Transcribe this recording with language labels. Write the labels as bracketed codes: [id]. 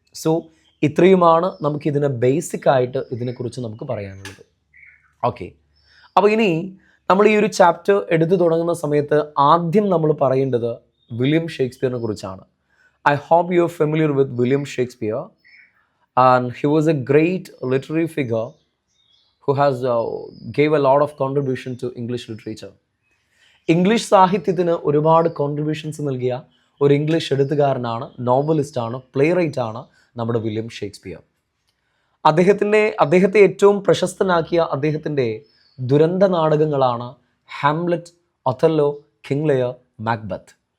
[ml] So ഇത്രയുമാണ് നമുക്കിതിനെ ബേസിക്കായിട്ട് ഇതിനെക്കുറിച്ച് നമുക്ക് പറയാനുള്ളത്. ഓക്കെ. അപ്പോൾ ഇനി നമ്മൾ ഈ ഒരു ചാപ്റ്റർ എടുത്തു തുടങ്ങുന്ന സമയത്ത് ആദ്യം നമ്മൾ പറയേണ്ടത് വില്യം ഷേക്സ്പിയറിനെ കുറിച്ചാണ്. [en] I hope you are familiar with William Shakespeare. [ml] And he was A great literary figure [en] who has gave a lot of contribution to English literature. [ml] English സാഹിത്യത്തിന് ഒരുപാട് കോൺട്രിബ്യൂഷൻസ് നൽകിയ ഒരു ഇംഗ്ലീഷ് എഴുത്തുകാരനാണ്, നോവലിസ്റ്റാണ്, പ്ലേ റൈറ്റാണ് നമ്മുടെ വില്യം ഷേക്സ്പിയർ. അദ്ദേഹത്തെ ഏറ്റവും പ്രശസ്തനാക്കിയ അദ്ദേഹത്തിൻ്റെ ദുരന്ത നാടകങ്ങളാണ് Hamlet, Othello, king Lear, Macbeth.